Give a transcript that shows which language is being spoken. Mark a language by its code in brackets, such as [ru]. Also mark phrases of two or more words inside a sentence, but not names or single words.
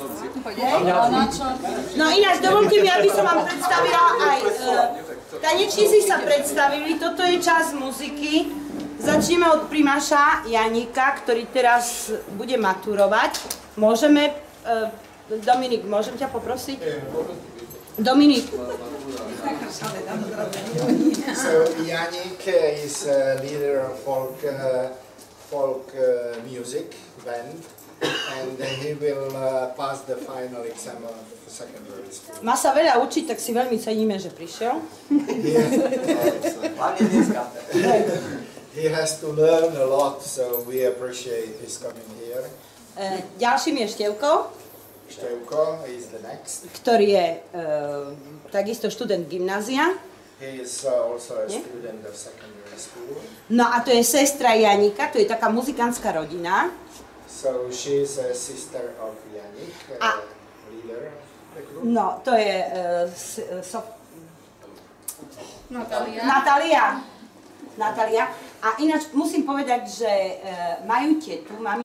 [sk] No ináč, dovolte mi, aby som vám predstavila aj... Tanečníci sa predstavili, toto je časť muziky. Začneme od primáša Janika, ktorý teraz bude maturovať. Môžeme... Dominik, môžem ťa poprosiť? Dominik. [en] So Yannick is a leader of folk music band, and he will pass the final exam of secondary school. [sk] Má sa veľa učiť, tak si veľmi ceníme, že prišiel. [en] He has to learn a lot, so we appreciate his coming here. [sk] Ďalším je Števko, [en] Števko is the next. [sk] ktorý je takisto študent gymnázia. [en] He is also a student of secondary school. [sk] No a to je sestra Janika, to je taká muzikánska rodina. [en] So she is a sister of Yannick, leader of the group. [sk] No, to je Natália. A ináč musím povedať, že majú tetu,